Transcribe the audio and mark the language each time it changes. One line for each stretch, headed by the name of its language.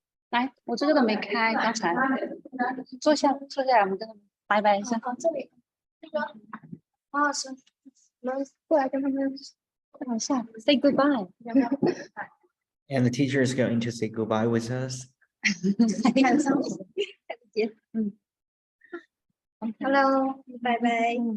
Chinese: 来，我这个都没开，刚才坐下来，我们跟他们拜拜一下。这里那个啊，行，我们过来跟他们等一下 ，
English: say goodbye。 And the teacher is going to say goodbye with us.
Chinese: 看上再见，Hello，拜拜。